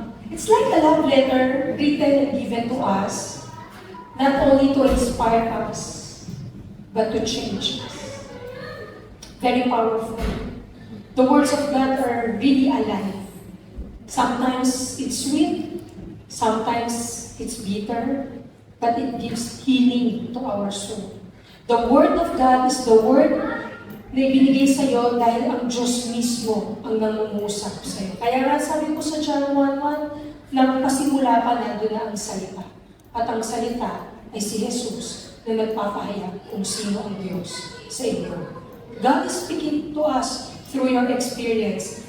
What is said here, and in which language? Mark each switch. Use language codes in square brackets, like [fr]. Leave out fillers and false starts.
[en] It's like a love letter written and given to us, not only to inspire us, but to change us. Very powerful. The words of God are really alive. Sometimes it's sweet, sometimes it's bitter, but it gives healing to our soul. The Word of God is the Word [tl] na ibinigay sa iyo dahil ang Diyos mismo ang nangungusap sa iyo. Kaya nga sabi ko sa John 1:1, nang pasimula pa nandun na ang salita. At ang salita ay si Jesus na nagpapahayag kung sino ang Diyos sa inyo. [en] God is speaking to us through your experience.